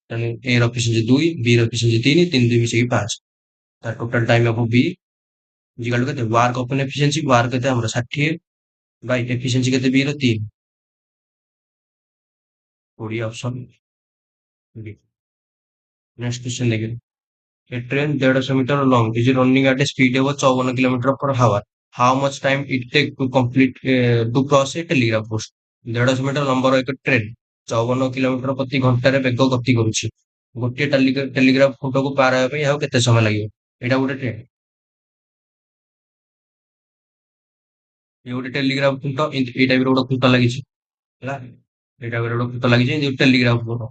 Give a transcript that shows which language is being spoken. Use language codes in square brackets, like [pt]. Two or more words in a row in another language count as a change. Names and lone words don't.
[or] ତେଣୁ ଏ ର ଏଫିସିଏନ୍ସି 2, ବି ର ଏଫିସିଏନ୍ସି 3, 3 2 ମିଶେଇକି 5। [en] ତାର total time of B is equal to କେତେ? work upon efficiency. work [or] କେତେ ଆମର? [en] 60 by efficiency କେତେ? ବି ର 3। 20 option B. next question [or] ଦେଖିବେ। [en] A train 150 meter long is running at a speed of 54 kilometer per hour. How much time it take to complete to cross a telegraph post? [or] 150 ମିଟର ଲମ୍ବର ଏକ ଟ୍ରେନ୍ 54 କିଲୋମିଟର ପ୍ରତି ଘଣ୍ଟାରେ ବେଗ ଗତି କରୁଛି। ଗୋଟିଏ ଟେଲିଗ୍ରାଫ ଖୁଣ୍ଟକୁ ପାର ହେବା ପାଇଁ ଆଉ କେତେ ସମୟ ଲାଗିବ? ଏଇଟା ଗୋଟେ ଟ୍ରେନ୍। ଏ ଗୋଟେ ଟେଲିଗ୍ରାଫ ଖୁଣ୍ଟ, ଏଇ ଟାଇପର ଗୋଟେ ଖୁଣ୍ଟ ଲାଗିଛି। ହେଲା, ଏଇଟା ଗୋଟେ ଖୁଣ୍ଟ ଲାଗିଛି ଯେମିତି ଟେଲିଗ୍ରାଫ ଖୁଣ୍ଟ।